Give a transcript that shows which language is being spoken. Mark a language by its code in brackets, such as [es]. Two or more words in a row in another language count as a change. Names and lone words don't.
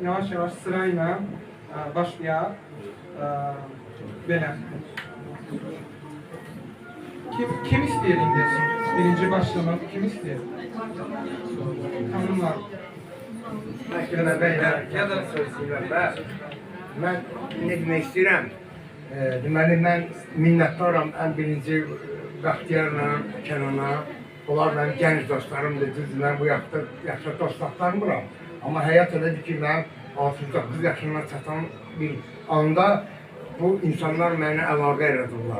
[tr] Yavaş yavaş sırayla başlayalım. Böyle. Kim istiyor indi? Birinci başlamak kim istiyor? Hanımlar. Ya da beyler ya da [az] Mən nə demək istəyirəm? Deməli, mən minnətdaram ən birinci Bəxtiyarla, Kənana. Onlar mənim gənc dostlarımdır, düzdür, mən bu yaşda dost taplanmıram. Amma həyat elədir ki, mən 69 yaşına çatan bir anda bu insanlar mənə əlaqə edirlər.